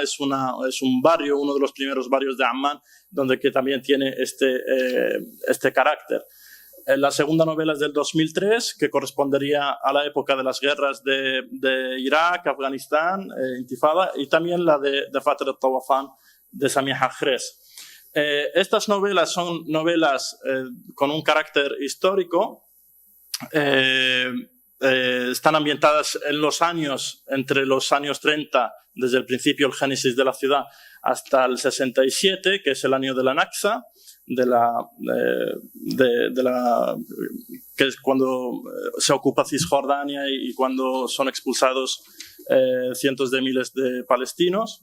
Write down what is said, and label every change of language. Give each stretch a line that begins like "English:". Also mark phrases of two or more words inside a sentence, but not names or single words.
Spanish: Es un barrio, uno de los primeros barrios de Amman, donde que también tiene este carácter. La segunda novela es del 2003, que correspondería a la época de las guerras de Irak, Afganistán, Intifada, y también la de Fatr al-Tawafan, de Samiha Khrez. Estas novelas son novelas con un carácter histórico. Están ambientadas en entre los años 30, desde el principio, el génesis de la ciudad, hasta el 67, que es el año de la Naksa, que es cuando se ocupa Cisjordania y cuando son expulsados cientos de miles de palestinos.